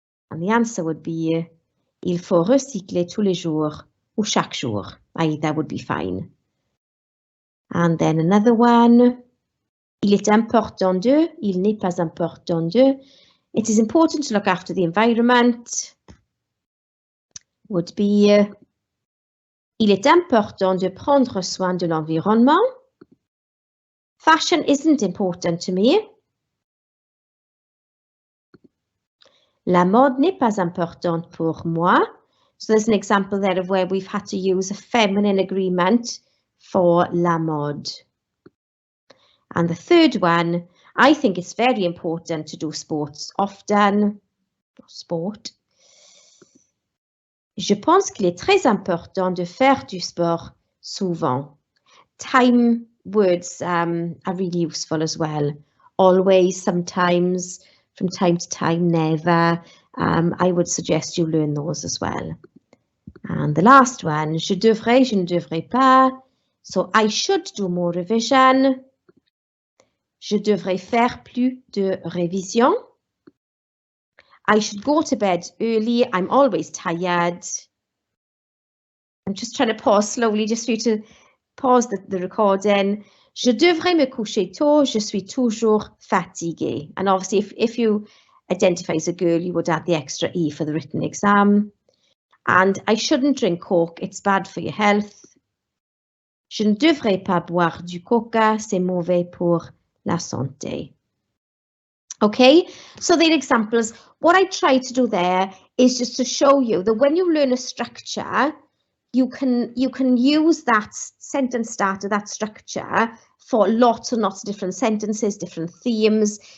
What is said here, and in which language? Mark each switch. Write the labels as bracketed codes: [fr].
[en] And the answer would be [fr] il faut recycler tous les jours ou chaque jour. [en] Either would be fine. And then another one. [fr] Il est important de, [en] il n'est pas important de. It is important to look after the environment. Would be, [fr] il est important de prendre soin de l'environnement. [en] Fashion isn't important to me. [fr] La mode n'est pas importante pour moi. [en] So there's an example there of where we've had to use a feminine agreement for la mode. And the third one, I think it's very important to do sports often. Sport. [fr] Je pense qu'il est très important de faire du sport souvent. [en] Time words are really useful as well. Always, sometimes, from time to time, never. I would suggest you learn those as well. And the last one, [fr] je devrais, je ne devrais pas. [en] So I should do more revision. [fr] Je devrais faire plus de révision. [en] I should go to bed early. I'm always tired. I'm just trying to pause slowly just for you to pause the recording. [fr] Je devrais me coucher tôt. Je suis toujours fatiguée. [en] And obviously, if you identify as a girl, you would add the extra E for the written exam. And I shouldn't drink Coke. It's bad for your health. [fr] Je ne devrais pas boire du coca. C'est mauvais pour la santé. [en] Okay, so the examples, what I try to do there is just to show you that when you learn a structure, you can use that sentence starter, that structure, for lots and lots of different sentences, different themes.